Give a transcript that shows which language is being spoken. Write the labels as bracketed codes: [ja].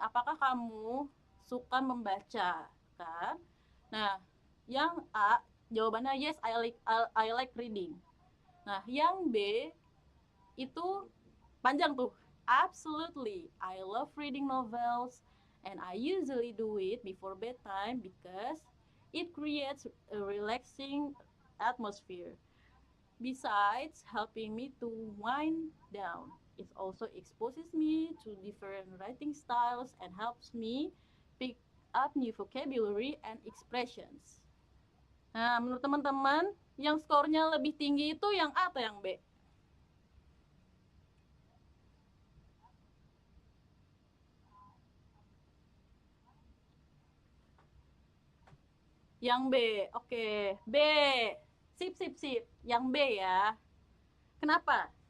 [id] Apakah kamu suka membaca? Kan? Nah, yang A jawabannya [en] yes, I like reading. [id] Nah, yang B itu panjang tuh. [en] Absolutely, I love reading novels and I usually do it before bedtime because it creates a relaxing atmosphere. Besides helping me to wind down, it also exposes me to different writing styles and helps me pick up new vocabulary and expressions. [id] Nah, menurut teman-teman, yang skornya lebih tinggi itu yang A atau yang B? Yang B, oke. B, sip, sip, sip. Yang B ya. Kenapa?